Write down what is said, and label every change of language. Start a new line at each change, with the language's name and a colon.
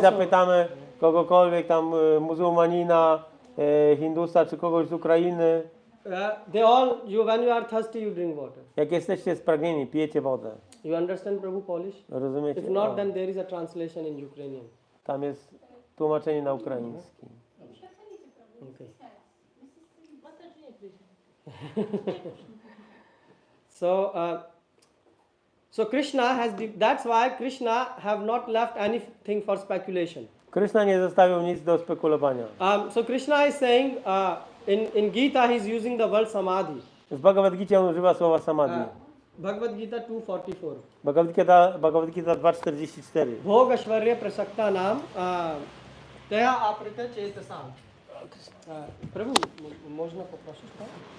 Polish: zapytamy kogokolwiek tam muzułmanina, Hindusa czy kogoś z Ukrainy,
English: they all, when you are thirsty, you drink water.
Polish: jak jesteście spragnieni, pijecie wodę.
English: You understand Prabhu Polish?
Polish: Rozumiecie?
English: If not,
Polish: O,
English: then there is a translation in Ukrainian.
Polish: tam jest tłumaczenie na ukraiński.
English: Okay. So Krishna has, that's why Krishna have not left anything for speculation.
Polish: Krishna nie zostawił nic do spekulowania.
English: So Krishna is saying, in Gita he's using the word samadhi.
Polish: W Bhagavad Gita on używa słowa samadhi.
English: Bhagavad Gita 2:44.
Polish: Bhagavad Gita 2:44.
Sanskrit: Bhogashvarya prasakta nam teha aprita chetasam.
Polish: Prabhu, można poprosić tak?